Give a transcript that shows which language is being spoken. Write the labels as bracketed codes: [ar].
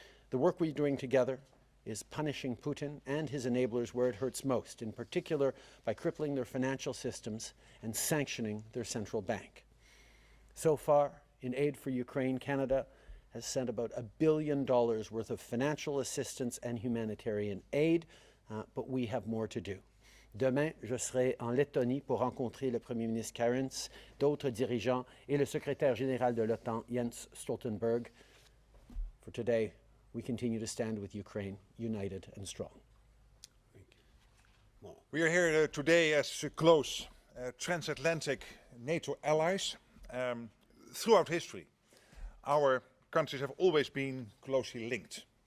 [en] The work we're doing together is punishing Putin and his enablers where it hurts most, in particular by crippling their financial systems and sanctioning their central bank. So far, in aid for Ukraine, Canada has sent about $1 billion worth of financial assistance and humanitarian aid, but we have more to do. [fr] Demain, je serai en Lettonie pour rencontrer le Premier ministre Kariņš, d'autres dirigeants et le secrétaire général de l'OTAN, Jens Stoltenberg. [en] For today, we continue to stand with Ukraine, united and strong. Thank you. We are here today as close transatlantic NATO allies. Throughout history, our countries have always been closely linked.